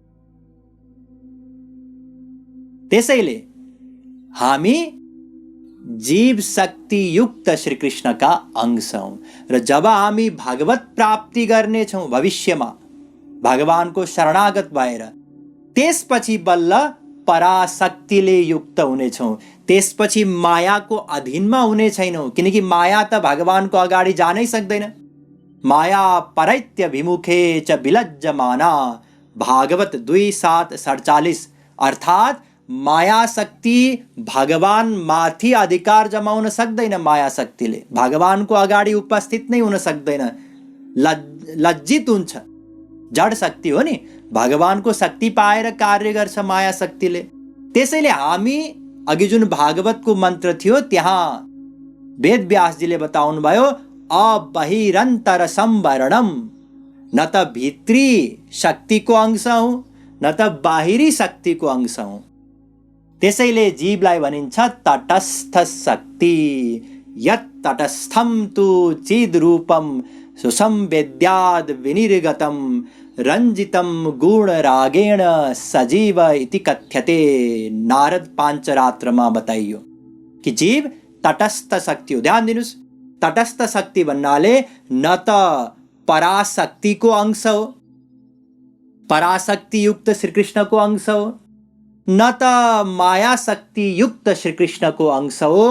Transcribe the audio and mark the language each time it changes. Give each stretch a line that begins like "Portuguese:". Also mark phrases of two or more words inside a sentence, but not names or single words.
Nepali: त्यसैले हामी जीव शक्ति युक्त श्री कृष्णका अंश हौँ र जब हामी भागवत प्राप्ति गर्नेछौँ भविष्यमा भगवानको शरणागत भएर, त्यसपछि बल्ल पराशक्तिले युक्त हुनेछौँ। त्यसपछि मायाको अधीनमा हुने छैनौँ, किनकि माया त भगवानको अगाडि जानै सक्दैन।
Sanskrit: माया परैत्य विमुखे च विलज्जमाना।
Nepali: भागवत 2:7-47। अर्थात माया शक्ति भगवान माथि अधिकार जमाउन सक्दैन। माया शक्तिले भगवानको अगाडि उपस्थित नै हुन सक्दैन। लज्जित हुन्छ। जड शक्ति हो नि, भगवानको शक्ति पाएर कार्य गर्छ माया शक्तिले। त्यसैले हामी अघि जुन भागवतको मन्त्र थियो त्यहाँ वेद व्यासजीले बताउनु भयो,
Sanskrit: अबहिरन्तर संवरणम,
Nepali: न त भित्री शक्तिको अंश हौ न त बाहिरी शक्तिको अंश हौ। त्यसैले जीवलाई भनिन्छ तटस्थ शक्ति।
Sanskrit: यत् तटस्थम तु चिद्रूपम सुसंवेद्याद् विनिर्गतम रंजितम गुण रागेण सजीव इति कथ्यते।
Nepali: नारद पांचरात्रमा बताइयो कि जीव तटस्थ शक्ति हो। ध्यान दिनुस्, तटस्थ शक्ति भन्नाले न त पराशक्तिको अंश हो, पराशक्ति युक्त श्री कृष्णको अंश हो, न त माया शक्ति युक्त श्री कृष्णको अंश हो।